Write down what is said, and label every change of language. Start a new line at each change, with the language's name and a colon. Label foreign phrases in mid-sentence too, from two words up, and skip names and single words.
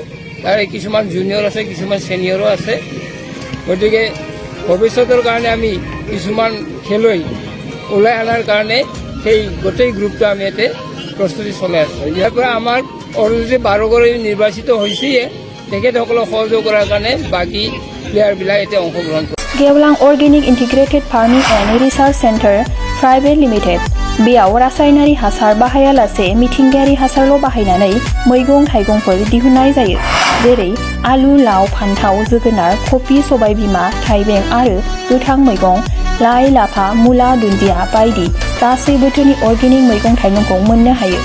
Assamese: তাৰে কিছুমান জুনিয়ৰ আছে, কিছুমান ছিনিয়ৰো আছে। গতিকে ভৱিষ্যতৰ কাৰণে আমি কিছুমান খেলুৱৈ ওলাই অনাৰ কাৰণে সেই গোটেই গ্ৰুপটো আমি ইয়াতে প্ৰস্তুতি চলাই আছোঁ। ইয়াৰ পৰা আমাৰ অলৰেডি 12গৰাকী নিৰ্বাচিত হৈছেয়ে। তেখেতসকলক সহযোগ কৰাৰ কাৰণে বাকী প্লেয়াৰবিলাক এতিয়া অংশগ্ৰহণ কৰে।
Bodo: गेवलां अर्गेनिक इन्टिग्रेटेड फार्मिं एन्ड रिसार्च सेन्टार प्राइभेट लिमिटेड बेयाव रासायनारि हासार बाहायालासे मिथिंगायारि हासारल' बाहायनानै मैगं थाइगंफोर दिहुननाय जायो। जेरै आलु, लाव, फान्थाव, जोगोनार, कफि, सबायबिमा, थाइबें आरो गोथां मैगं, लाइ, लाफा, मुला, दुन्दिया बायदि गासै बोथोरनि अर्गेनिक मैगं थाइगंखौ मोननो हायो।